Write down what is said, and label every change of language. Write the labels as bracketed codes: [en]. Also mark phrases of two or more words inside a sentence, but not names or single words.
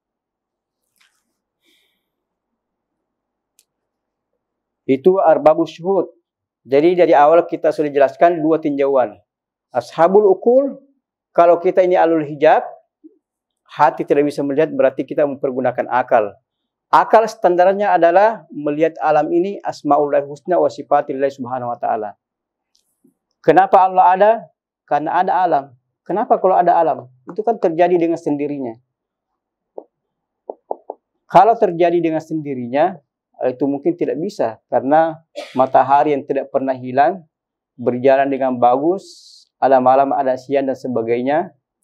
[ar] Itu أرباب الشهود. [id] Jadi dari awal kita sudah jelaskan dua tinjauan. [ar] أصحاب العقول, [id] kalau kita ini [ar] أهل الحجاب, [id] hati tidak bisa melihat, berarti kita mempergunakan akal. Akal standarnya adalah melihat alam ini [ar] أسماء الله الحسنى وصفات الله سبحانه وتعالى. [id] Kenapa Allah ada? Karena ada alam. Kenapa kalau ada alam? Itu kan terjadi dengan sendirinya. Kalau terjadi dengan sendirinya, itu mungkin tidak bisa. Karena matahari yang tidak pernah hilang, berjalan dengan bagus, alam-alam ada siang dan sebagainya.